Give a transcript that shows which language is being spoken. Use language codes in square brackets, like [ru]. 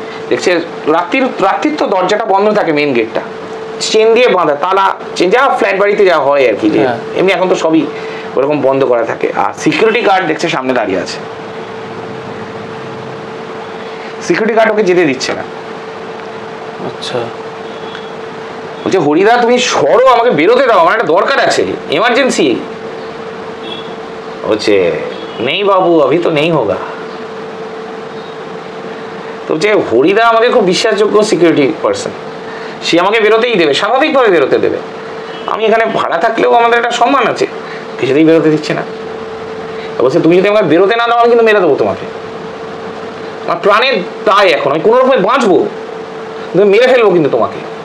[bn] দেখছে রাত্রির তো দরজাটা বন্ধ থাকে, মেইন গেটটা চেন দিয়ে বাঁধা, তালা চেন, যা ফ্ল্যাট বাড়িতে যা হয় আর কি, এমনি এখন তো সবই ওরকম বন্ধ করা থাকে। আর সিকিউরিটি গার্ড দেখছে সামনে দাঁড়িয়ে আছে, সিকিউরিটি গার্ড ওকে যেতে দিচ্ছে না। আচ্ছা। বলছে হরিদা তুমি সরো, আমাকে বেরোতে দাও, আমার একটা দরকার আছে, এমার্জেন্সি। বলছে নেই বাবু, [hi] अभी तो नहीं होगा। [bn] তো যে হরিদা আমাকে খুব বিশ্বাসযোগ্য সিকিউরিটি পার্সন, সে আমাকে বেরোতেই দেবে, স্বাভাবিকভাবে বেরোতে দেবে। আমি এখানে ভাড়া থাকলেও আমাদের একটা সম্মান আছে, কিছুতেই বেরোতে দিচ্ছে না। বলছে তুমি যদি আমাকে বেরোতে না দাও আমি কিন্তু মেরে দেবো তোমাকে, আমার প্রাণের দায় এখন, আমি কোনো রকমে বাঁচবো, মেরে ফেলবো কিন্তু তোমাকে।